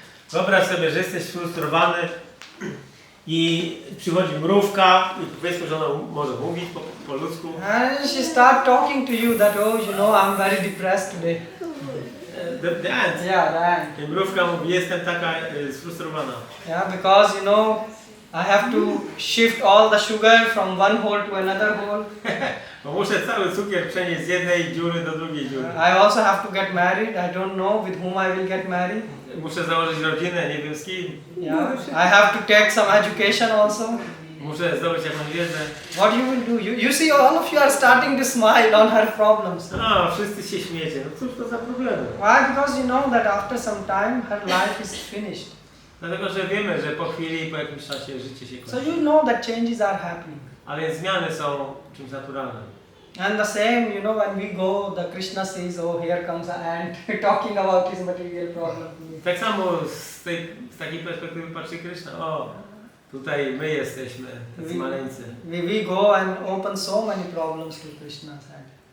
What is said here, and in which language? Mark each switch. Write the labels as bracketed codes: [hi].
[pl] Wyobraź sobie, że jesteś sfrustrowany i przychodzi mrówka i powiedzmy, że ona może mówić po ludzku. [en] And she start talking to you that, oh, you know, I'm very depressed today. The ant. Yeah, the ant. [pl] I mrówka mówi, jestem taka sfrustrowana. [en] Yeah, because, you know, I have to shift all the sugar from one hole to another hole. [pl] Bo muszę cały cukier przenieść z jednej dziury do drugiej dziury. [en] I also have to get married. I don't know with whom I will get married. [pl] Muszę założyć rodzinę, nie wiem z kim. [en] Yeah, I have to take some education also. [pl] Muszę zdobyć jakąś wiedzę. [en] What you will do? You see, all of you are starting to smile on her problems. [pl] A, wszyscy się śmiecie. No cóż to za problemy? [en] Why? Because you know that after some time her life is finished. [pl] Dlatego, że wiemy, że po chwili, po jakimś czasie życie się [en] So [pl] kończy. [en] you know that changes are happening. [pl] Ale zmiany są czymś naturalnym. [en] And the same, you know, when we go, the Krishna says, oh, here comes an ant talking about his material problem. [pl] Tak samo z takiej perspektywy patrzy Krishna. O, tutaj my jesteśmy, tacy maleńcy. [en] We go and open so many problems to Krishna's head.